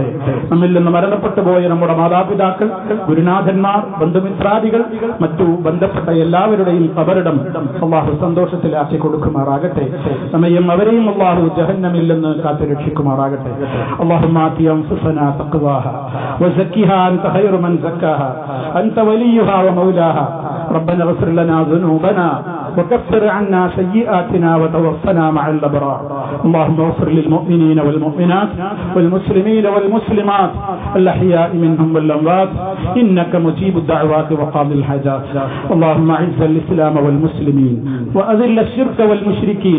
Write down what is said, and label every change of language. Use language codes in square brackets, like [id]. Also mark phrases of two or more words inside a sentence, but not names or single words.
[ml] നമ്മിൽ നിന്ന് മരണപ്പെട്ടു പോയ നമ്മുടെ മാതാപിതാക്കൾ, ഗുരുനാഥന്മാർ, ബന്ധുമിത്രാദികൾ, മറ്റു ബന്ധപ്പെട്ട എല്ലാവരുടെയും ഖബറിടം അള്ളാഹു സന്തോഷത്തിലാക്കി കൊടുക്കുമാറാകട്ടെ. നമ്മയും അവരെയും അള്ളാഹു ജഹന്നമിൽ നിന്ന് കാത്തുരക്ഷിക്കുമാറാകട്ടെ. [ar] اللهم آت أنفسنا تقواها وزكها أنت خير من زكاها أنت وليها ومولاها ربنا اغفر لنا ذنوبنا وكفر عنا سيئاتنا وتوفنا مع الأبرار. اللهم اغفر للمؤمنين والمؤمنات والمسلمين والمسلمات الأحياء منهم والأموات إنك مجيب الدعوات وقاضي الحاجات. اللهم أعز الإسلام والمسلمين وأذل الشرك والمشركين.